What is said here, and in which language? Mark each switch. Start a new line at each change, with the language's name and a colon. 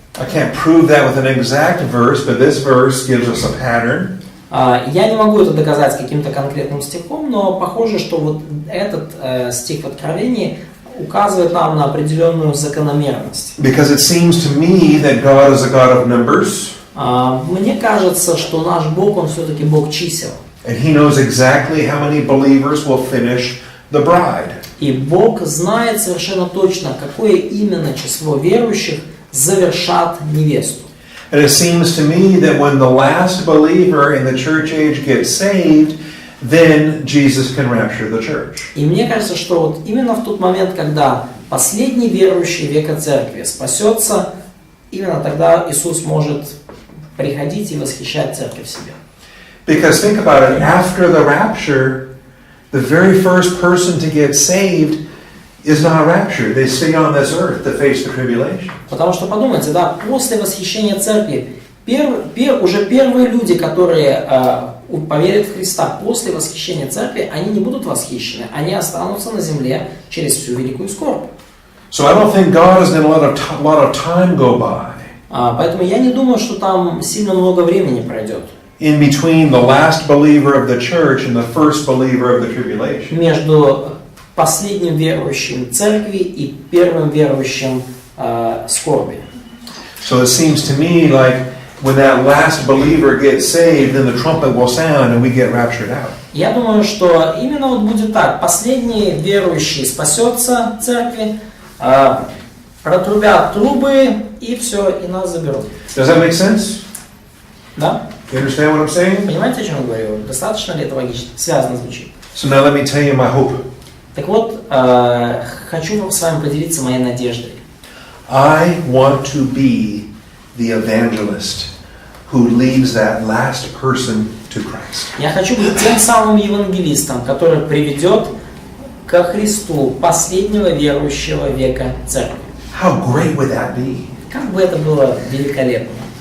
English: I can't prove that with an exact verse, but this verse gives us a pattern.
Russian: Я не могу это доказать каким-то конкретным стихом, но похоже, что вот этот стих в Откровении указывает нам на определенную закономерность.
English: Because it seems to me that God is a God of numbers.
Russian: Мне кажется, что наш Бог, Он все-таки Бог чисел.
English: And He knows exactly how many believers will finish the bride.
Russian: И Бог знает совершенно точно, какое именно число верующих завершат невесту.
English: And it seems to me that when the last believer in the church age gets saved, then Jesus can rapture the church.
Russian: И мне кажется, что вот именно в тот момент, когда последний верующий века церкви спасется, именно тогда Иисус может приходить и восхищать церковь себе.
English: Because think about it, after the rapture, the very first person to get saved is not raptured. They stay on this earth to face the tribulation.
Russian: Потому что подумайте, да, после восхищения церкви, уже первые люди, которые поверят в Христа после восхищения церкви, они не будут восхищены, они останутся на земле через всю великую скорбь.
English: So I don't think God is going to let a lot of time go by.
Russian: Поэтому я не думаю, что там сильно много времени пройдет.
English: In between the last believer of the church and the first believer of the tribulation.
Russian: Между последним верующим церкви и первым верующим скорби.
English: So it seems to me like when that last believer gets saved, then the trumpet will sound and we get raptured out.
Russian: Я думаю, что именно вот будет так. Последний верующий спасется церкви, протрубят трубы и все, и нас заберут.
English: Does that make sense?
Russian: Да?
English: You understand what I'm saying?
Russian: Понимаете, о чем я говорю? Достаточно ли это логично? Связано звучит.
English: So now let me tell you my hope.
Russian: Так вот, хочу с вами поделиться моей надеждой.
English: I want to be the evangelist who leads that last person to Christ.
Russian: Я хочу быть тем самым евангелистом, который приведет ко Христу последнего верующего века церкви.
English: How great would that be?
Russian: Как бы это было великолепно.